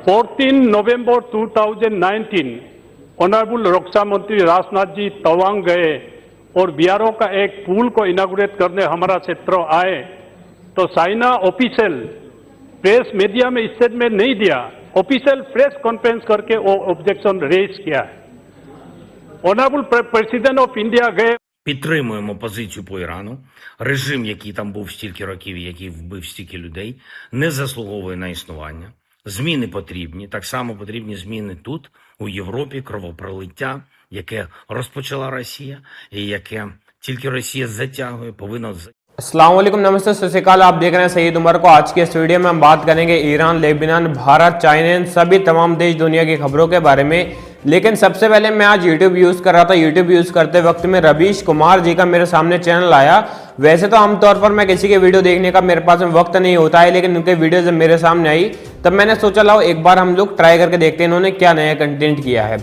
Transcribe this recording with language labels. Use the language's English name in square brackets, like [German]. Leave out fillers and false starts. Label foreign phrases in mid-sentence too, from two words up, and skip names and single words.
[Hindi] 14 नवंबर 2019 ऑनरेबल रक्षा मंत्री राजनाथ जी तवांग गए और बीआरओ का एक पुल को इनागुरेट करने हमारा क्षेत्र आए, तो चाइना [English] official press media [Hindi] में स्टेटमेंट नहीं दिया, [English] official press conference [Hindi] करके वो [English] objection raise [Hindi] किया है। [English] Honorable President of India गए. [Ukrainian] Підтримуємо позицію по Ірану. Режим, який там був стільки років, який вбив стільки людей, не заслуговує на існування. Зміни потрібні. Так само потрібні зміни тут, у Європі, кровопролиття, яке розпочала Росія, і яке тільки Росія затягує, повинно... [Arabic] السلام عليكم, [Hindi] नमस्ते, [Punjabi] ਸਤਿ ਸ੍ਰੀ ਅਕਾਲ। [Hindi] आप देख रहे हैं सईद उमर को। आज के इस वीडियो में हम बात करेंगे ईरान, लेबनान, भारत, चाइना, इन सभी तमाम देश दुनिया की खबरों के बारे में। लेकिन सबसे पहले मैं आज YouTube यूज़ कर रहा था। YouTube यूज़ करते वक्त में रवीश कुमार जी का मेरे सामने चैनल आया। वैसे तो आमतौर पर मैं किसी के वीडियो देखने का मेरे पास में वक्त नहीं होता है, लेकिन उनके वीडियो जब मेरे सामने आई तब मैंने सोचा लाओ एक बार हम लोग ट्राई करके देखते हैं इन्होंने क्या नया कंटेंट किया है।